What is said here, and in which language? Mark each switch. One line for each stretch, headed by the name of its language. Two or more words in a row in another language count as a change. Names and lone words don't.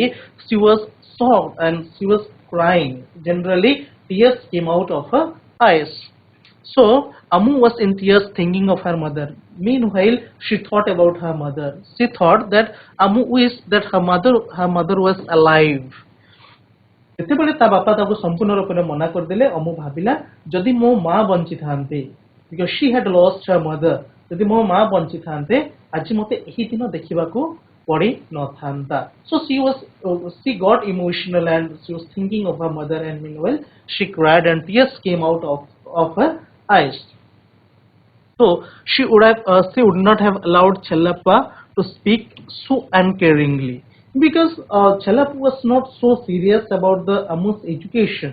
English: She was shocked and she was crying. Generally tears came out of her eyes. So Amu was in tears thinking of her mother. Meanwhile she thought about her mother. She thought that Amu wished that her mother was alive.
Odia: ଯେତେବେଳେ ତା ବାପା ତାକୁ ସମ୍ପୂର୍ଣ୍ଣ ରୂପରେ ମନା କରିଦେଲେ ଅମୁ ଭାବିଲା ଯଦି ମୋ ମା ବଞ୍ଚିଥାନ୍ତେ,
English: because she had lost her mother,
Odia: ଯଦି ମୋ ମା ବଞ୍ଚିଥାନ୍ତେ ଆଜି ମୋତେ ଏହି ଦିନ ଦେଖିବାକୁ ପଡି ନଥାନ୍ତା.
English: So she got emotional and she was thinking of her mother, and meanwhile she cried and tears came out of her eyes. So she would not have allowed Chelapa to speak so uncaringly, because Chelapa was not so serious about the Amu's education.